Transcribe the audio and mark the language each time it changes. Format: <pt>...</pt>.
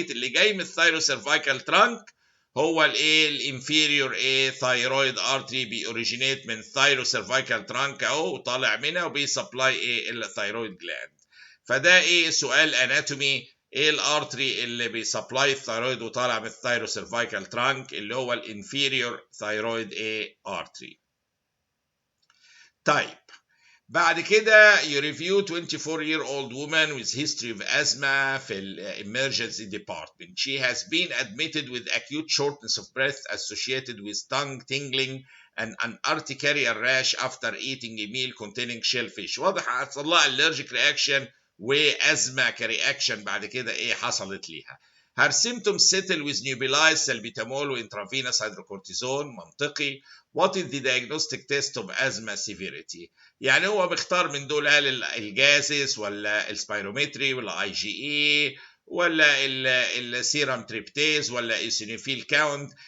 <ar>اللي جاي من الثايروسيرفايكال ترانك هو الانفيريور ثايرويد ارتري، بيوريجينيت من ثايروسيرفايكال ترانك اهو وطالع منها وبيسبلاي الثايرويد جلاند. فده سؤال اناتومي، الارتري اللي بيسبلاي الثايرويد وطالع من الثايروسيرفايكال ترانك اللي هو الانفيريور ثايرويد ارتري. طيب بعد كده</ar> <en>you review 24-year-old woman with history of asthma</en> <ar>في ال</ar> <en>emergency department. She has been admitted with acute shortness of breath associated with tongue tingling and an urticaria rash after eating a meal containing shellfish.</en> <ar>واضح حصل لها allergic reaction وأزمة كرياكشن بعد كده إيه حصلت ليها.</ar> <en>Her symptoms settle with nebulized salbutamol وintravenous hydrocortisone.</en> <ar>منطقي.</ar> <en>What is the diagnostic test of asthma severity؟</en> <ar>يعني هو بيختار من دول هل الجازس ولا السبيرومتري ولا اي جي اي ولا السيرم تريبتيز ولا ايسينوفيل كاونت.</ar>